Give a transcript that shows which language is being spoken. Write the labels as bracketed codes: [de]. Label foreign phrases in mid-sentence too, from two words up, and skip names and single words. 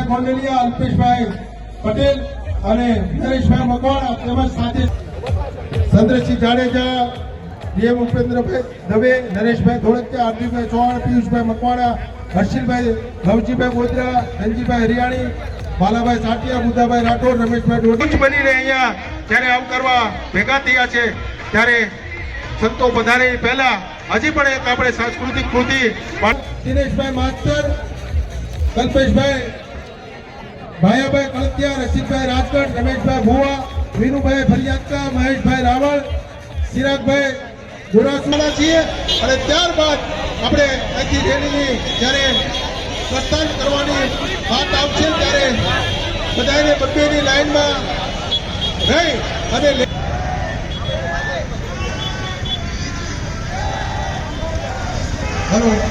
[gu] गोंडलिया, अल्पेशभाई पटेल और नरेशभाई मकवाणा તેમજ સાથે ચંદ્રસિંહ જાડેજા, डीएम उपेन्द्रभाई दवे, नरेशभाई धोळकिया, हार्दिकभाई चौहान, पीयूषभाई मकवाणा, हर्षिलभाई लवजीभाई गोदरा, धनजीभाई हरियाणी, बालाभाई साटिया, बुद्धाभाई राठौर, रमेशभाई डोडी બનીને અહીંયા જ્યારે આવકારવા ભેગા થયા છે ત્યારે સંતો પધારે પહેલા હજી પણ એક આપણે સાંસ્કૃતિક કૃતિ દિનેશભાઈ માસ્ટર, કલ્પેશભાઈ, ભાયાભાઈ કળતિયા, રસિકભાઈ રાજગઢ, રમેશભાઈ ભુવા, વિનુભાઈ ફરિયાદકા, મહેશભાઈ રાવળ, ચિરાગભાઈ ગુરાસુડા છીએ અને ત્યારબાદ આપણે અહીંથી રેલીની જ્યારે પ્રસ્થાન કરવાની વાત આવશે ત્યારે બધાને બબ્બેની લાઈનમાં રહી અને હેલો